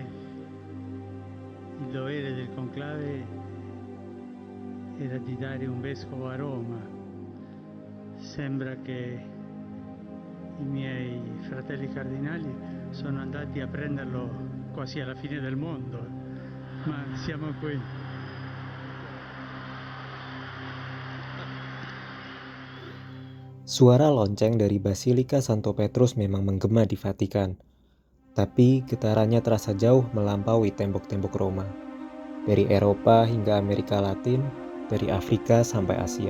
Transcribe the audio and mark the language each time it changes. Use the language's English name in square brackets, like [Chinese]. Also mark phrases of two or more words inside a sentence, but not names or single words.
[Italian] il dovere del conclave era di dare un vescovo a Roma. Sembra che i miei fratelli cardinali sono andati a prenderlo quasi alla fine del mondo, ma siamo qui. [Indonesian] Suara lonceng dari Basilika Santo Petrus memang menggema di Vatikan, tapi getarannya terasa jauh melampaui tembok-tembok Roma. Dari Eropa hingga Amerika Latin, dari Afrika sampai Asia.